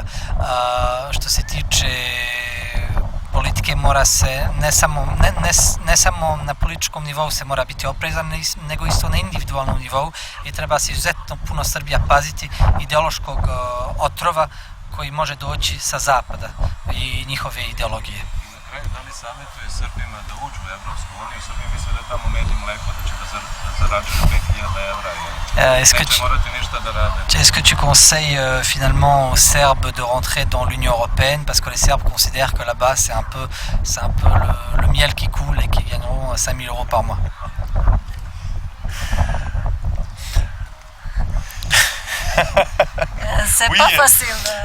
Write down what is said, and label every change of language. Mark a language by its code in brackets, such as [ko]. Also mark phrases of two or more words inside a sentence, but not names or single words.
[sr] Što se tiče politike, mora se ne samo na političkom nivou se mora biti oprezan, nego isto na individualnom nivou i treba se izuzetno puno Srbija paziti ideološkog otrova koji može doći sa zapada i njihove ideologije. Na kraju, da li savjetuje Srbima da uđu u Evropsku uniju? Srbi misle da je tamo med i mleko, da će da zarađuju 5.000 evra i neće morati ništa da rade. [fr] Est-ce que tu conseilles finalement aux Serbes de rentrer dans l'Union européenne parce que les Serbes considèrent que là-bas c'est un peu le miel qui coule et qu'ils gagneront 5 000 € par mois? C'est pas facile.